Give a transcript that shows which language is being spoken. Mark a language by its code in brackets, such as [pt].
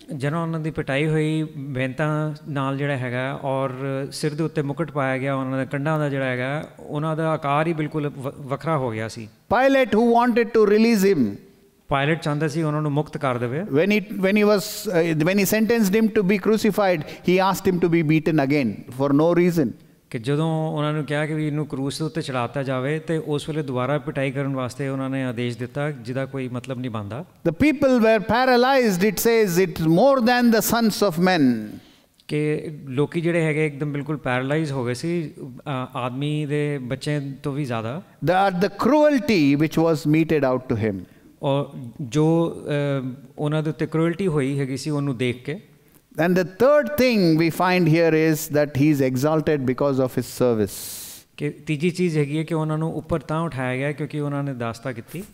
[pa] ਜਦੋਂ ਉਹਨਾਂ ਦੀ ਪਿਟਾਈ ਹੋਈ ਬੈਂਤਾਂ ਨਾਲ ਜਿਹੜਾ ਹੈਗਾ ਔਰ ਸਿਰ ਦੇ ਉੱਤੇ ਮੁਕਟ ਪਾਇਆ ਗਿਆ ਉਹਨਾਂ ਦੇ ਕੰਡਾਂ ਦਾ ਜਿਹੜਾ ਹੈਗਾ ਉਹਨਾਂ ਦਾ ਆਕਾਰ ਹੀ ਬਿਲਕੁਲ ਵੱਖਰਾ ਹੋ ਗਿਆ ਸੀ. [en] Pilate, who wanted to release him, [pa] pilot ਚਾਹੁੰਦਾ ਸੀ ਉਹਨਾਂ ਨੂੰ ਮੁਕਤ ਕਰ ਦੇਵੇ. [en] when he sentenced him to be crucified, he asked him to be beaten again for no reason. [pa] ਕਿ ਜਦੋਂ ਉਹਨਾਂ ਨੂੰ ਕਿਹਾ ਕਿ ਵੀ ਇਹਨੂੰ ਕਰੂਸ ਦੇ ਉੱਤੇ ਚੜਾਤਾ ਜਾਵੇ ਤੇ ਉਸ ਵੇਲੇ ਦੁਬਾਰਾ ਪਿਟਾਈ ਕਰਨ ਵਾਸਤੇ ਉਹਨਾਂ ਨੇ ਆਦੇਸ਼ ਦਿੱਤਾ ਜਿਹਦਾ ਕੋਈ ਮਤਲਬ ਨਹੀਂ ਬਣਦਾ. [en] The people were paralyzed, it says, it's more than the sons of men. [pa] ਕਿ ਲੋਕੀ ਜਿਹੜੇ ਹੈਗੇ ਇੱਕਦਮ ਬਿਲਕੁਲ ਪੈਰਾਲਾਈਜ਼ ਹੋ ਗਏ ਸੀ ਆਦਮੀ ਦੇ ਬੱਚੇ ਤੋਂ ਵੀ ਜ਼ਿਆਦਾ. [en] The cruelty which was meted out to him. [pa] ਔਰ ਜੋ ਉਹਨਾਂ ਦੇ ਉੱਤੇ ਕਰੂਅਲਟੀ ਹੋਈ ਹੈਗੀ ਸੀ ਉਹਨੂੰ ਦੇਖ ਕੇ. [en] And the third thing we find here is that he is exalted because of his service. [pa] ਕਿ ਤੀਜੀ ਚੀਜ਼ ਹੈਗੀ ਹੈ ਕਿ ਉਹਨਾਂ ਨੂੰ ਉੱਪਰ ਤਾਂ ਉਠਾਇਆ ਗਿਆ ਕਿਉਂਕਿ ਉਹਨਾਂ ਨੇ ਦਾਸਤਾ ਕੀਤੀ.